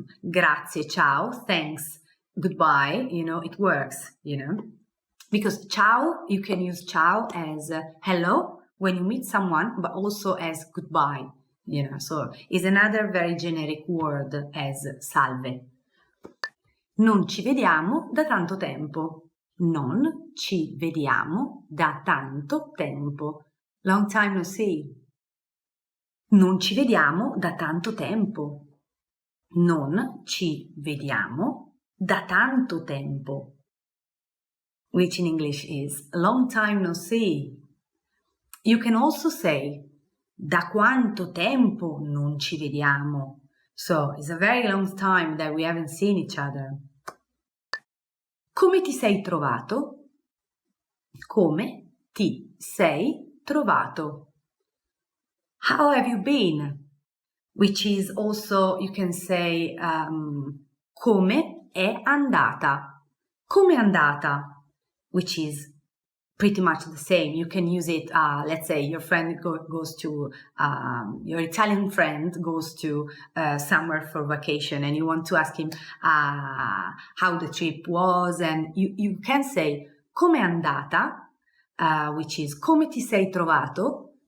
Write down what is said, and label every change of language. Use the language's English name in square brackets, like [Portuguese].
[English] grazie, ciao, thanks, goodbye, you know, it works, you know, because ciao, you can use ciao as hello when you meet someone, but also as goodbye, you know, so it's another very generic word as salve. [Italian] Non ci vediamo da tanto tempo. Non ci vediamo da tanto tempo. Long time no see. Non ci vediamo da tanto tempo. [English] Non ci vediamo da tanto tempo, which in English is a long time no see. You can also say da quanto tempo non ci vediamo. So it's a very long time that we haven't seen each other. [Italian] Come ti sei trovato? Come ti sei trovato? [English] How have you been? Which is also, you can say, come è andata. [Italian] Come è andata? [English] Which is pretty much the same. You can use it, let's say your friend goes to, your Italian friend goes to somewhere for vacation and you want to ask him how the trip was, and you can say come è andata, which is come ti sei trovato?